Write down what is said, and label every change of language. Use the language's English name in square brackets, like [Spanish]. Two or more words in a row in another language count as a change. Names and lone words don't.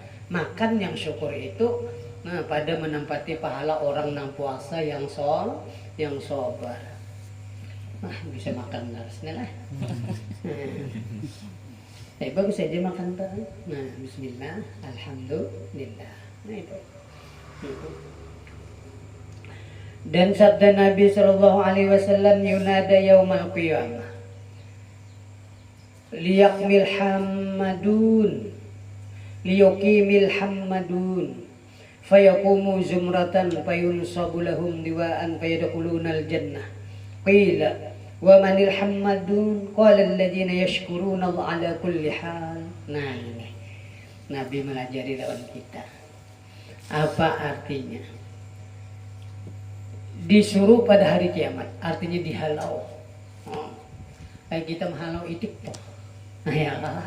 [Banjar] Makan yang syukur itu pada menempati pahala orang nang puasa yang sabar. Nah, bisa makan harusnya lah. Bagus aja makan tuh. [Arabic] Nah, بسم الله، الحمد لله. [Banjar] Nah itu. Dan sabda Nabi [Arabic] صلى الله عليه وسلم ينادى يوم القيامة. ليقم الحمادون. ليقم الحمادون. فيقوم زمرة فينصب لهم لواء فيدخلون الجنة. قيل ومن الحمادون قال الذين يشكرون على كل حال. [Banjar] Nah ini Nabi melajari lawan kita. Apa artinya? Disuruh pada hari kiamat, artinya dihalau. Kayak kita menghalau itik toh. Nah ya lah.